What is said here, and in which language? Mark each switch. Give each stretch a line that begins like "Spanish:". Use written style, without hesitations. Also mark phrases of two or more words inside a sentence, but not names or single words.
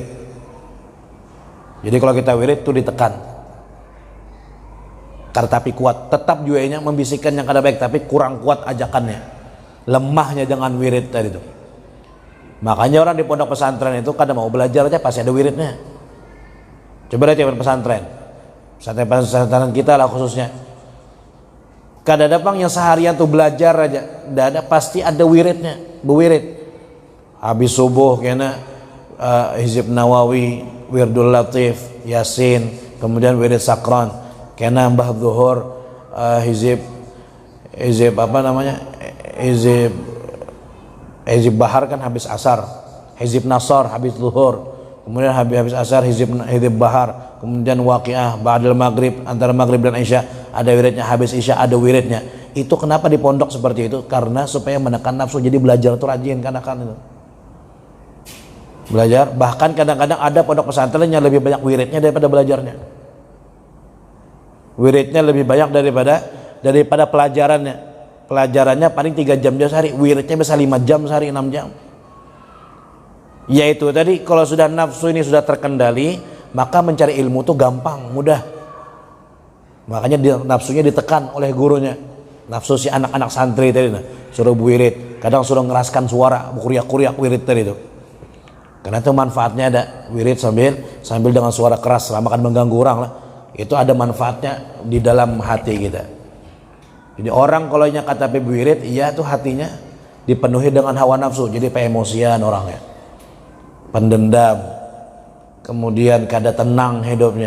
Indonesian: Jadi kalau kita wirid itu ditekan, tapi kuat, tetap juanya membisikkan yang kada baik, tapi kurang kuat ajakannya, lemahnya dengan wirid tadi itu. Makanya orang di pondok pesantren itu kada mau belajar aja pasti ada wiridnya. Coba lihat ya pesantren kita lah khususnya, kada ada bang yang seharian tuh belajar aja, tidak ada, pasti ada wiridnya, berwirid. Habis subuh kena hizib Nawawi, wirdul latif, yasin, kemudian wirid sakran. Kena mbah zuhur hizib apa namanya, hizib bahar kan habis asar, hizib nasar habis zuhur, kemudian habis asar hizib bahar, kemudian waqiah
Arabic: ba'dal maghrib,
Indonesian: antara maghrib dan isya ada wiridnya, habis isya ada wiridnya. Itu kenapa di pondok seperti itu? Karena supaya menekan nafsu. Jadi belajar itu rajin, kan itu belajar. Bahkan kadang-kadang ada pondok pesantren yang lebih banyak wiridnya daripada belajarnya. Wiridnya lebih banyak daripada pelajarannya. Pelajarannya paling 3 jam sehari, wiridnya bisa 5 jam sehari, 6 jam. Yaitu tadi kalau sudah nafsu ini sudah terkendali, maka mencari ilmu itu gampang, mudah. Makanya nafsunya ditekan oleh gurunya. Nafsu si anak-anak santri tadi, suruh wirid, kadang suruh ngeraskan suara, kuriak-kuriak wirid tadi itu. Karena itu manfaatnya ada, wirid sambil dengan suara keras, makan mengganggu orang lah. Itu ada manfaatnya di dalam hati kita. Jadi orang kalau kata wirid, iya tuh hatinya dipenuhi dengan hawa nafsu, jadi emosian orangnya, pendendam, kemudian kada tenang hidupnya.